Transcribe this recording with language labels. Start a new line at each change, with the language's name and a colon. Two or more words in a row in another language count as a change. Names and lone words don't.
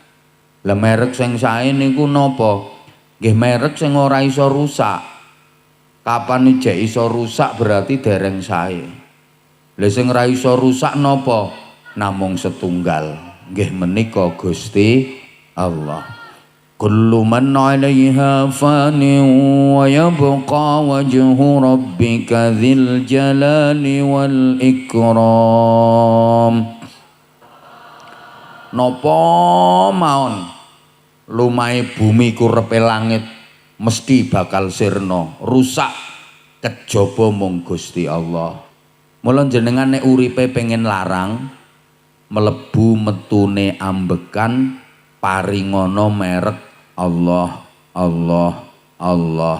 Javanese: Lah merek sing sae niku napa? Nggih merek sing ora iso rusak. Kapan ijek iso rusak berarti dereng sae. Lah sing ora iso rusak napa? Namung setunggal. Nggih menika Gusti Allah.
Arabic: كل من عليها فان ويبقى وجه ربك ذو الجلال والإكرام.
Javanese: Napa maon lumahe bumi kurepe langit mesti bakal sirna, rusak kejaba mung Gusti Allah. Mula jenengan nek uripe pengen larang mlebu metune ambekan paringono merek Allah, Allah, Allah.